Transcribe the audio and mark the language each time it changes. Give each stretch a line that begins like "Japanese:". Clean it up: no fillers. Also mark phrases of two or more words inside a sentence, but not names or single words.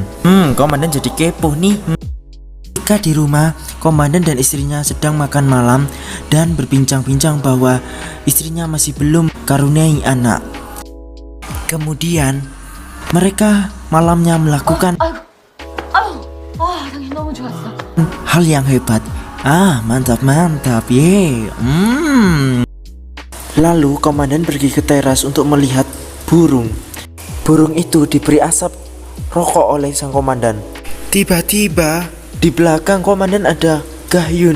Indonesian: Komandan jadi kepo nih. Ketika di rumah, komandan dan istrinya sedang makan malam dan berbincang-bincang bahwa istrinya masih belum karuniai anak. Kemudian mereka malamnya melakukan
Korean: 당신 너무 좋았어.
Indonesian: hal yang hebat. Mantap ye. Lalu komandan pergi ke teras untuk melihat burung. Burung itu diberi asap rokok oleh sang komandan. Tiba-tiba di belakang komandan ada Gahyun.